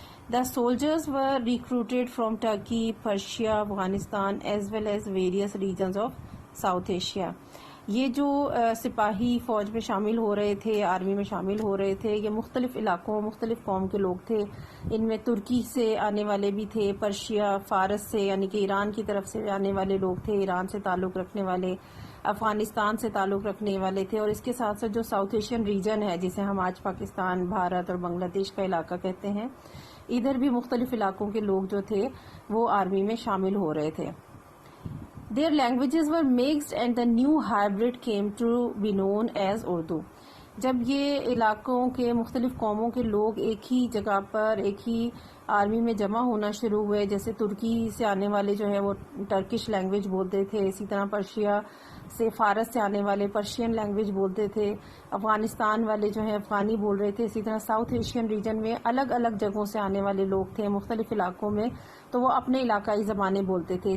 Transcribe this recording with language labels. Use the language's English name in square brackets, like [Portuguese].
[English] The soldiers were recruited from Turkey, Persia, Afghanistan as well as various regions of South Asia. [Urdu] یہ جو سپاہی فوج میں شامل ہو رہے تھے، آرمی میں شامل ہو رہے تھے، یہ مختلف علاقوں، مختلف قوم کے لوگ تھے. ان میں ترکی سے آنے والے بھی تھے، پرشیا، فارس سے یعنی کہ ایران کی طرف سے آنے والے لوگ تھے، ایران سے تعلق رکھنے والے، افغانستان سے تعلق رکھنے والے تھے، اور اس کے ساتھ ساتھ جو ساؤتھ ایشین ریجن ہے جسے ہم آج پاکستان، بھارت اور بنگلہ دیش کا علاقہ کہتے ہیں، ادھر بھی مختلف علاقوں کے لوگ جو تھے وہ آرمی میں شامل ہو رہے تھے. [English] Their languages were mixed and the new hybrid came to be known as Urdu. [Urdu] جب یہ علاقوں کے مختلف قوموں کے لوگ ایک ہی جگہ پر، ایک ہی آرمی میں جمع ہونا شروع ہوئے، جیسے ترکی سے آنے والے جو ہے وہ ٹرکش لینگویج بولتے تھے، اسی طرح پرشیا سے، فارس سے آنے والے پرشین لینگویج بولتے تھے، افغانستان والے جو ہیں افغانی بول رہے تھے، اسی طرح ساؤتھ ایشین ریجن میں الگ الگ جگہوں سے آنے والے لوگ تھے مختلف علاقوں میں، تو وہ اپنے علاقائی زبانیں بولتے تھے.